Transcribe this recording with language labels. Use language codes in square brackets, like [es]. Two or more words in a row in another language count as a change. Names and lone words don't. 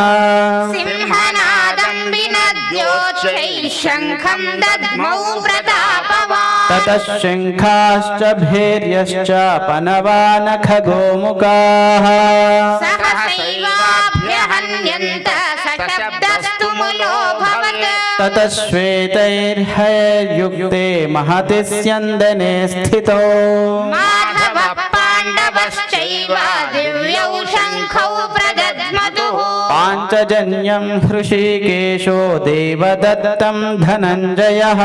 [sa] సింహనాదం వినద్యోచ్చైః శంఖం దద్మౌ ప్రతాపవాన్. తతః శంఖాశ్చ భేర్యశ్చ పనవానఖ గోముఖాః. సహసైవాభ్యహన్యంత సశబ్దస్తు ములో భవత్. ततः श्वेतैर्हयैर्युक्ते महति स्यन्दने स्थितो माधवः पाण्डवश्चैव दिव्यौ शङ्खौ प्रदध्मतुः पाञ्चजन्यं हृषीकेशो देवदत्तं धनञ्जयः